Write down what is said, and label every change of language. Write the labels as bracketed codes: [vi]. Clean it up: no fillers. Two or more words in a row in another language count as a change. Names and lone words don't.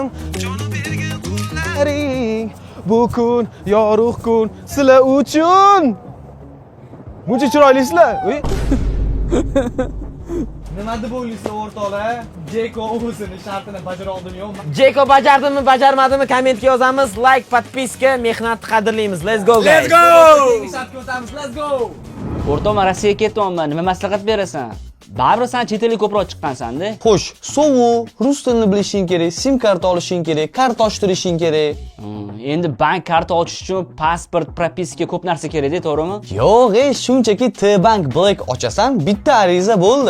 [uz] Jonim bergan qo'llaring, bu kun yorug' kun sizlar uchun. Buncha chiroylisizlar. Nima deb o'ylaysiz o'rtoqlar? Jeko o'zini shartini bajara oldimi yo'qmi? Jeko bajardimi, bajarmadimi kommentga yozamiz. Like, podpiska, mehnatni qadrlaymiz. [en] Let's go guys. [uz] Shartga o'tamiz. [en] Let's go. [uz] O'rtoqman, Rossiyaga ketyapman. Nima maslahat berasan? Baribir sen chet elga ko'proq chiqqansanda. Xo'sh, sovuq, rus tilini bilishing kerak, sim karta olishing kerak, karta ochtirishing kerak. Endi bank karta ochish uchun pasport, propiska ko'p narsa kerak-da, to'g'rimi? Yo'q, shunchaki T-Bank Black ochasan, bitta ariza bo'ldi.